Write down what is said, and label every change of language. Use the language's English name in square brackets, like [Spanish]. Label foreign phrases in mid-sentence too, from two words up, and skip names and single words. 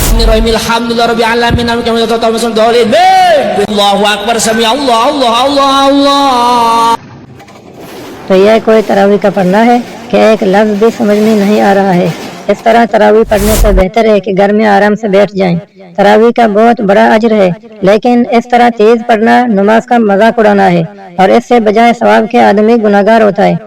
[Arabic] بسم الله الرحمن الرحيم. الحمد لله رب العالمين. الله أكبر. Sami Allah Allah Allah Allah. [Hindi] तो यह कोई तरावी का पढ़ना है कि एक लफ्ज़ भी समझ में नहीं आ रहा है। इस तरह तरावी पढ़ने से बेहतर है कि घर में आराम से बैठ जाएं। तरावी का बहुत बड़ा अजर है, लेकिन इस तरह तेज पढ़ना नमाज का मजाक उड़ाना है और इससे बजाय सवाब के आदमी गुनाहगार होता है।